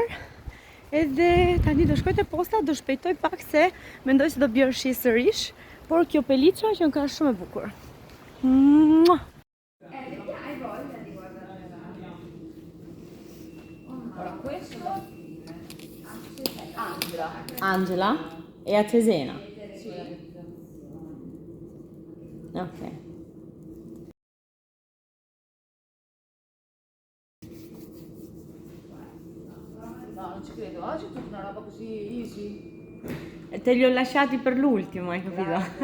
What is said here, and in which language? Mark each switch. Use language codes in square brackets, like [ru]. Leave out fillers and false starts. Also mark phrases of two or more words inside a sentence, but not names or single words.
[sq] Edhe tani do shkoj te posta, do shpejtoj pak se mendoj se do bjerë shi sërish, por kjo peliça që më ka shumë e bukur. [it] Mua! Angela e a Cesena. Ok. No, non ci credo, oggi è tutta una roba così easy. E te li ho lasciati per l'ultimo, hai capito?